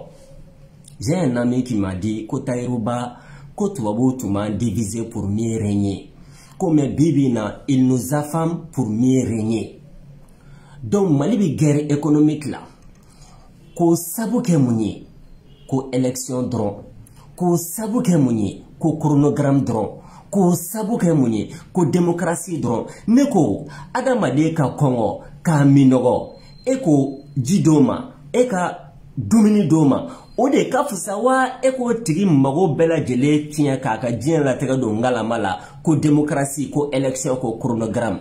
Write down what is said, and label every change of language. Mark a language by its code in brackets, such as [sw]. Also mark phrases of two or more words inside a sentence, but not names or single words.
[fr] J'ai un ami qui m'a dit [bm] ko Tayiruba ko tubabuw tun b'an [fr] diviser pour mieux régner. Ko mais [bm] bibi na [fr] il nous affame pour mieux régner. [bm] Donc Mali bi [fr] guerre économique [bm] la. Ko sabu kɛ mun ye? Ko élection dɔrɔn. Ko sabu kɛ mun ye? Ko chronogramme dɔrɔn. Ko sabu kɛ mun ye? Ko démocratie dɔrɔn. Ne ko adamaden ka kɔngɔ k'a minɔgɔ e ko ji d'o ma e ka dumuni d'o ma o de ka fisa wa e ko tigi mago bɛɛ lajɛlen tiɲɛ k'a ka diɲɛ latigɛ don ngalama la ko démocratie ko élection ko chronogramme.